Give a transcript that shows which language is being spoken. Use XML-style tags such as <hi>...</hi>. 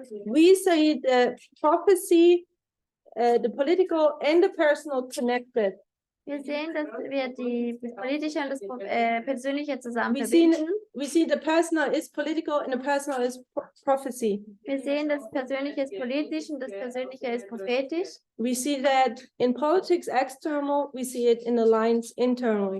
<en>we say the prophecy, the political and the personal connected.</en> <de>wir sehen, dass wir das Politische und das Persönliche zusammen</de> <en>We see,</en> <de>verbinden.</de> <en>we see the personal is political and the personal is prophecy.</en> <de>Wir sehen, das Persönliche ist politisch und das Persönliche ist prophetisch.</de> <en>We see that in politics external, we see it in the lines internally.</en>